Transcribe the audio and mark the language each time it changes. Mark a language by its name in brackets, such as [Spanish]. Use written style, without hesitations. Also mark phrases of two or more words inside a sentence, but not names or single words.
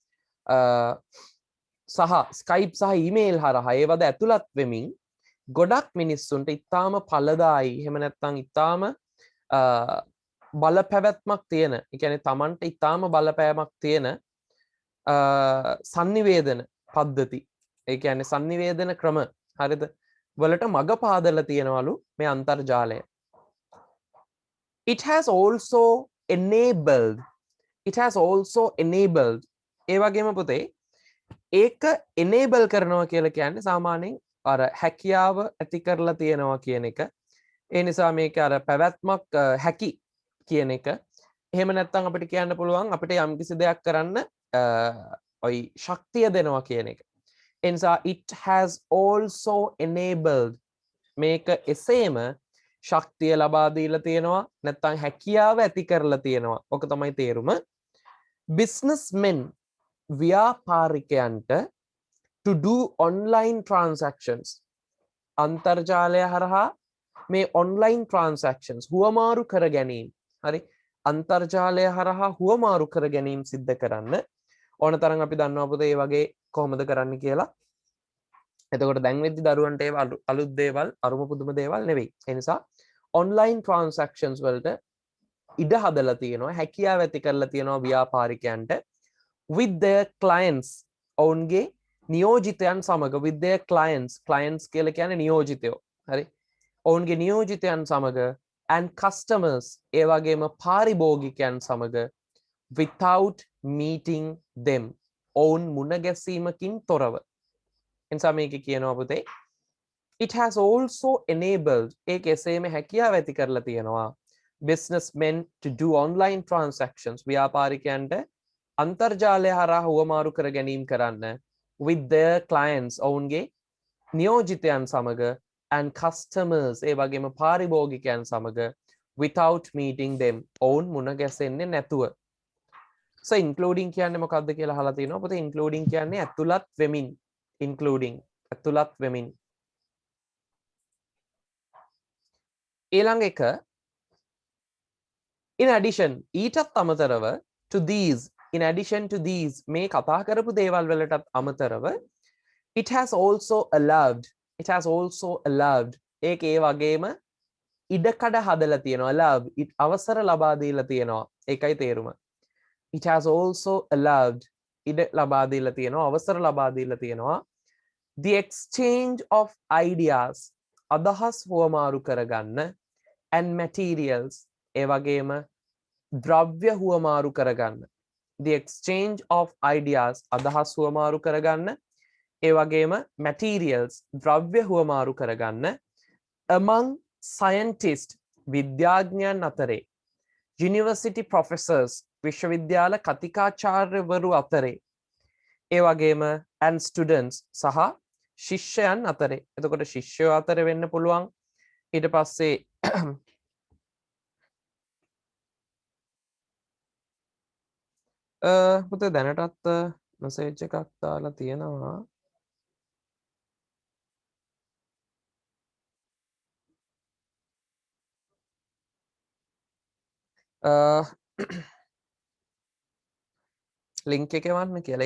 [Sinhala] සහ Skype සහ email හරහා ඒවද ඇතුළත් වෙමින් ගොඩක් මිනිස්සුන්ට ඉතාම ඵලදායි එහෙම නැත්නම් ඉතාම බලපැවැත්මක් තියෙන ඒ කියන්නේ Tamanට ඉතාම බලපෑමක් තියෙන sannivedana පද්ධති ඒ කියන්නේ sannivedana ක්‍රම හරිද වලට මඟ පාදලා තියෙනවලු මේ අන්තර්ජාලය. [English] It has also enabled [Sinhala] ඒ වගේම පුතේ ඒක enable කරනවා කියලා කියන්නේ සාමාන්‍යයෙන් අර හැකියාව ඇති කරලා තියෙනවා කියන එක. ඒ නිසා මේක අර පැවැත්මක් හැකි කියන එක. එහෙම නැත්නම් අපිට කියන්න පුළුවන් අපිට යම්කිසි දෙයක් කරන්න ඔයි ශක්තිය දෙනවා කියන එක. ඒ නිසා [English] it has also enabled [Sinhala] මේක එසේම ශක්තිය ලබා දීලා තියෙනවා නැත්නම් හැකියාව ඇති කරලා තියෙනවා. ඔක තමයි තේරුම. businessmen ව්‍යාපාරිකයන්ට [English] to do online transactions [Sinhala] අන්තර්ජාලය හරහා මේ [English] online transactions [Sinhala] හුවමාරු කර ගැනීම හරි අන්තර්ජාලය හරහා හුවමාරු කර ගැනීම සිද්ධ කරන්න ඕන තරම් අපි දන්නවා පුතේ මේ වගේ කොහොමද කරන්න කියලා එතකොට දැන් වෙද්දි දරුවන්ට ඒවා අලුත් දේවල් අරුම පුදුම දේවල් නෙවෙයි. ඒ නිසා [English] online transactions [Sinhala] වලට ඉඩ හදලා තියෙනවා, හැකියාව ඇති කරලා තියෙනවා ව්‍යාපාරිකයන්ට [English] with their clients, [Sinhala] ඔවුන්ගේ නියෝජිතයන් සමග, [English] with their clients [Sinhala] කියලා කියන්නේ නියෝජිතයෝ. හරි. ඔවුන්ගේ නියෝජිතයන් සමග [English] and customers, [Sinhala] ඒ වගේම පාරිභෝගිකයන් සමග [English] without meeting them, [Sinhala] ඔවුන් මුණ ගැසීමකින් තොරව. එනිසා මේක කියනවා පුතේ [English] it has also enabled, [Sinhala] ඒක එසේම හැකියාව ඇති කරලා තියෙනවා [English] businessmen to do online transactions, [Sinhala] ව්‍යාපාරිකයන්ට අන්තර්ජාලය හරහා හුවමාරු කර ගැනීම කරන්න [English] with their clients, [Sinhala] ඔවුන්ගේ නියෝජිතයන් සමග [English] and customers, [Sinhala] ඒ වගේම පාරිභෝගිකයන් සමග [English] without meeting them, [Sinhala] ඔවුන් මුණ ගැසෙන්නේ නැතුව. [English] so including [Sinhala] කියන්නේ මොකක්ද කියලා අහලා තිනවා පුතේ. including කියන්නේ ඇතුළත් වෙමින්, including ඇතුළත් වෙමින්. ඊළඟ එක [English] in addition, [Sinhala] ඊටත් අමතරව [English] to these, in addition to these, [Sinhala] මේ කතා කරපු දේවල් වලටත් අමතරව [English] it has also allowed, [Sinhala] ඒක ඒ වගේම ඉඩකඩ හදලා තියෙනවා. allowed, අවසර ලබා දීලා තියෙනවා. ඒකයි තේරුම. [English] it has also allowed, [Sinhala] ඉඩ ලබා දීලා තියෙනවා, අවසර ලබා දීලා තියෙනවා [English] the exchange of ideas, [Sinhala] අදහස් හුවමාරු කරගන්න [English] and materials, [Sinhala] ඒ වගේම ද්‍රව්‍ය හුවමාරු කරගන්න. [English] the exchange of ideas, [Sinhala] අදහස් හුවමාරු කරගන්න, ඒ වගේම materials, ද්‍රව්‍ය හුවමාරු කරගන්න [English] among scientists, [Sinhala] විද්‍යාඥයන් අතරේ, [English] university professors, [Sinhala] විශ්වවිද්‍යාල කතිකාචාර්යවරු අතරේ, ඒ වගේම [English] and students, [Sinhala] සහ ශිෂ්‍යයන් අතරේ. එතකොට ශිෂ්‍යයෝ අතරේ වෙන්න පුළුවන්. ඊට පස්සේ පුතේ දැනටත් මැසේජ් එකක් දාලා තියෙනවා. ලින්ක් එකේ වන්න කියලා.